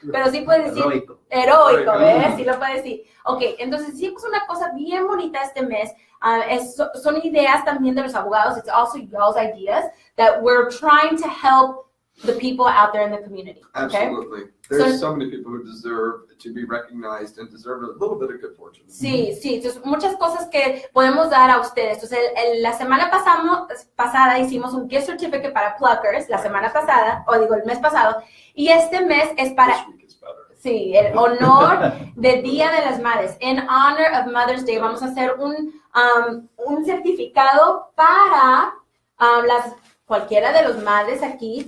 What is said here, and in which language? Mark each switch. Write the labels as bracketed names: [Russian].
[Spanish] Pero sí puedes decir heroico, ¿ves? Sí lo puedes decir. Ok, entonces hicimos una cosa bien bonita este mes. Son ideas también de los abogados. [English] It's also y'all's ideas that we're trying to help the people out there in the community. Okay? Absolutely. There's so many people who deserve to be recognized and deserve a little bit of good fortune. [Spanish] Sí, sí. Entonces, muchas cosas que podemos dar a ustedes. Entonces, la semana pasada hicimos un gift certificate para Pluckers, la semana pasada, o digo, el mes pasado, y este mes es para... [English] This week is better. [Spanish] Sí, el honor de Día de las Madres. [English] In honor of Mother's Day, [Spanish] vamos a hacer un certificado para cualquiera de los madres aquí.